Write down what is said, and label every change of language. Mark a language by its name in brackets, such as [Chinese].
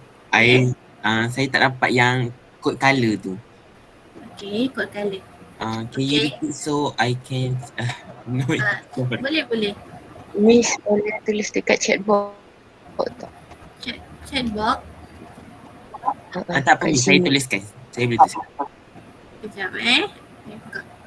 [Malay] Saya tak dapat yang code color tu. [English] Okay, code color. Can you repeat so I can know it? [Malay] Boleh. Miss boleh tulis dekat chat box tak? [English] Chat box. [Malay] Tak apa, saya tuliskan. Saya boleh tuliskan. Sekejap buka.